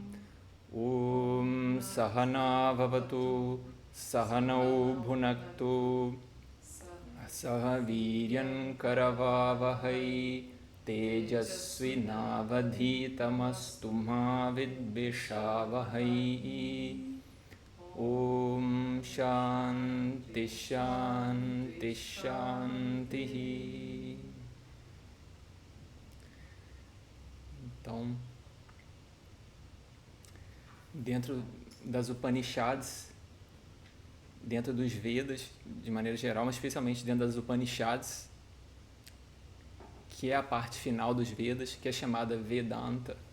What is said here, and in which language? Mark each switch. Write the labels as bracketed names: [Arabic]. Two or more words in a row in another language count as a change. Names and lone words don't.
[Sanskrit] ॐ सहनाववतु सहनौ भुनक्तु सह वीर्यं करवावहै तेजस्विनावधीतमस्तु मा विद्विषावहै. ॐ शान्तिः शान्तिः शान्तिः. [Portuguese] Então, dentro das Upanishads, dentro dos Vedas, de maneira geral, mas especialmente dentro das Upanishads, que é a parte final dos Vedas, que é chamada Vedanta.